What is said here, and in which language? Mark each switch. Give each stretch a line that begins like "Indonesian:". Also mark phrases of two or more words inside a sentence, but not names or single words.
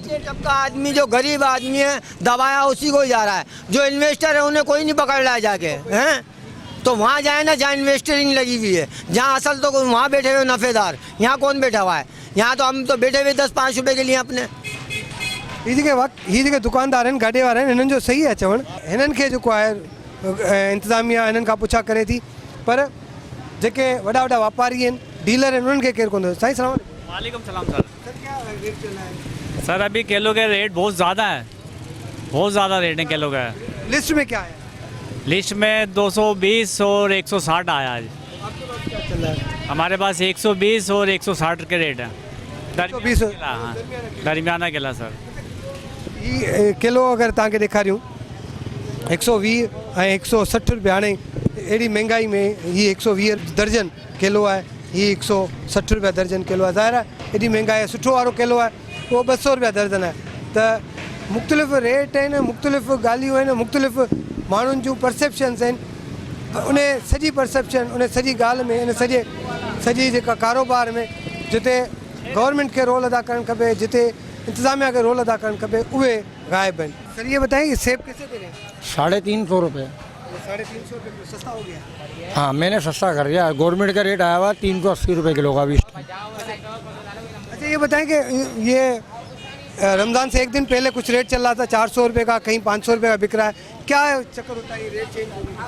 Urdu: نیچے طبقہ آدمی جو غریب آدمی ہے دبایا اسی کو ہی جا رہا ہے، جو انویسٹر ہے انہیں کوئی نہیں پکڑ رہا ہے جا کے، ہیں? تو وہاں جائے نا جہاں انویسٹرنگ لگی ہوئی ہے، جہاں اصل تو وہاں بیٹھے ہوئے نفع دار، یہاں کون بیٹھا ہوا ہے? یہاں تو ہم تو بیٹھے ہوئے 10-5 روپے کے لیے اپنے.
Sindhi: ही जेके दुकानदार आहिनि, गाॾे वारा आहिनि, हिननि जो सही आहे चवणु। हिननि खे जेको आहे इंतिज़ामिया हिननि खां पुछा करे थी, पर जेके वॾा वॾा वापारी आहिनि, डीलर आहिनि, उन्हनि खे केरु कोन थो। साईं सलाम
Urdu: وعلیکم سلام سر. کیا ریٹ چل رہا ہے? سر ابھی کیلوں کے ریٹ بہت زیادہ ہے، بہت زیادہ ریٹ ہے کیلوں کا. لسٹ میں کیا ہے? لسٹ میں 220 اور 160 آیا آج. آپ کے پاس کیا چل رہا ہے? ہمارے پاس 120 اور 160 کے ریٹ ہے. 120 ہاں درمیانہ کیلا سر.
Sindhi: ही किलो अगरि तव्हांखे ॾेखारियूं 120 ऐं 160 रुपया। हाणे अहिड़ी महांगाई में ही 120 दर्जन किलो आहे, ही 160 रुपया दर्जन किलो आहे। ज़ाहिर आहे एॾी महांगाई आहे। सुठो वारो किलो आहे उहो 200 रुपया दर्जन आहे। त मुख़्तलिफ़ रेट आहिनि, मुख़्तलिफ़ ॻाल्हियूं आहिनि, मुख़्तलिफ़ माण्हुनि जूं परसेप्शन्स आहिनि। उन सॼी परसेप्शन, उन सॼी ॻाल्हि में, इन सॼी जेका कारोबार में जिते गवर्नमेंट खे रोल अदा करणु खपे, जिते इंतज़ामिया के रोल अदा करणु खपे, उहे गायब आहिनि।
Urdu: سر یہ بتائیے سیب کیسے دے رہے ہیں? 350 روپے. 350 روپے سستا ہو گیا? ہاں میں نے سستا کر دیا، گورنمنٹ کا ریٹ آیا ہوا 380 روپے کلو کا. 20। اچھا یہ بتائیں کہ یہ رمضان سے ایک دن پہلے کچھ ریٹ چل رہا تھا 400 روپے کا، کہیں 500 روپے کا بک رہا ہے، کیا چکر ہوتا ہے یہ ریٹ چینج ہونے کا?